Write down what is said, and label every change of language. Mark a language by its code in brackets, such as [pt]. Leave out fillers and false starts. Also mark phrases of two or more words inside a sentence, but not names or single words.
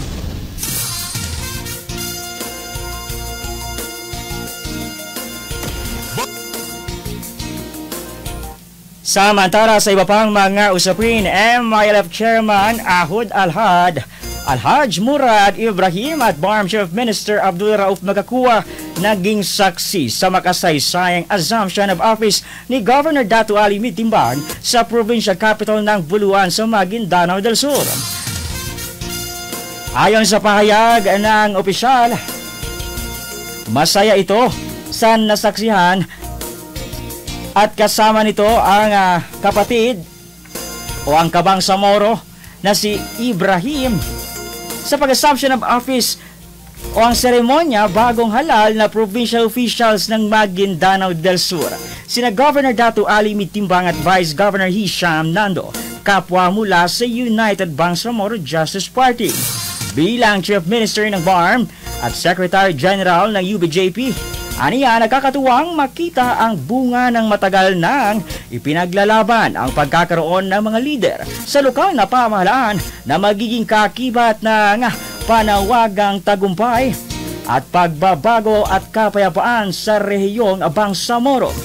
[tl] Samantala sa iba pang mga usapin, MILF Chairman Ahud Alhaj Murad Ibrahim at BARM Chief Minister Abdul Rauf Magakua naging saksi sa makasaysayang [en] assumption of office [tl] ni Governor Dato Ali Mitimbang sa provincial capital ng Buluan sa Maguindanao del Sur. Ayon sa pahayag ng opisyal, masaya ito sa nasaksihan at kasama nito ang kapatid o ang Kabangsamoro na si Ibrahim sa pag- [en] assumption of office [tl] o ang seremonya bagong halal na [en] provincial officials [tl] ng Maguindanao del Sur. Sina Governor Dato Ali Mitimbang at Vice Governor Hisham Nando, kapwa mula sa United Bangsamoro Justice Party. Bilang Chief Minister ng BARM at Secretary General ng UBJP, aniya nagkakatuwang makita ang bunga ng matagal nang ipinaglalaban ang pagkakaroon ng mga lider sa lokal na pamahalaan na magiging kakibat ng panawagang tagumpay at pagbabago at kapayapaan sa rehiyong Bangsamoro.